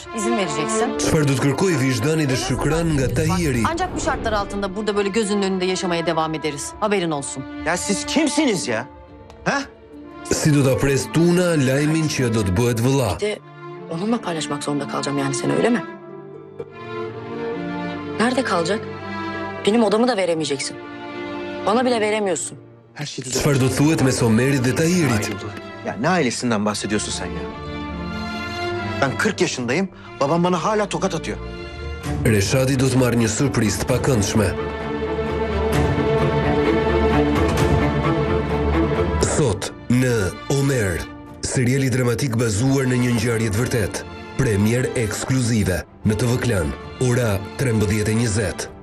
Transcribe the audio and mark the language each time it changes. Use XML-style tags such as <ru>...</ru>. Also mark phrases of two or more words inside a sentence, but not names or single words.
<tr>İzin vereceksin.</tr> <sq>Çfarë do të kërkoj vicdani dhe Shükran nga Tahiri?</sq> <tr>Ancak bu şartlar altında burada böyle gözünün önünde yaşamaya devam ederiz. Haberin olsun. Ya siz kimsiniz ya? Ha?</tr> <sq>Si do ta pres Tuna lajmin që do të bëhet vëlla?</sq> <tr>Bir de onunla paylaşmak zorunda kalacağım yani seni, öyle mi? Nerede kalacak? Benim odamı da veremeyeceksin. Bana bile veremiyorsun. Her şey</tr> <sq>Çfarë do të thuhet me Somerit dhe Tahirit?</sq> <tr>Ya ne ailesinden bahsediyorsun sen ya? Ben 40 yaşındayım, babam bana hala tokat atıyor.</tr> <sq>Reshadi do të marrë një surprizë të pakëndshme. Sot në Omer, seriali dramatik bazuar në një ngjarje të vërtetë. Premier ekskluzive në TV Klan, ora 13:20.</sq>